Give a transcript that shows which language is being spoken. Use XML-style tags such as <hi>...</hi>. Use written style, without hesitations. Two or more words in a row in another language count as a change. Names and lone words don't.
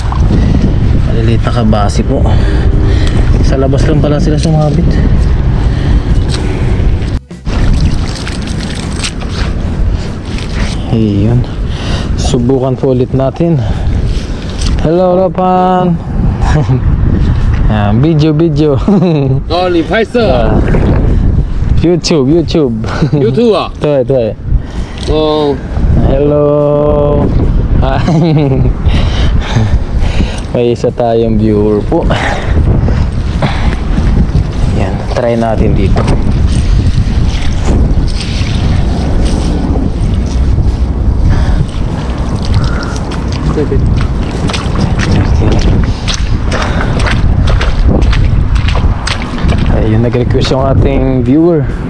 <tl>Maliliit na kabasi po. Sa labas lang pala sila sumabit. Ayun. Subukan po ulit natin. Hello, Rapan. Video.</tl> <zh>哦，你拍摄啊 YouTube ？YouTube 啊？对。哦，</zh> <tl>Hello. May isa tayong viewer po. Yan, try natin dito. Ayun, nag-request yung ating viewer.</tl>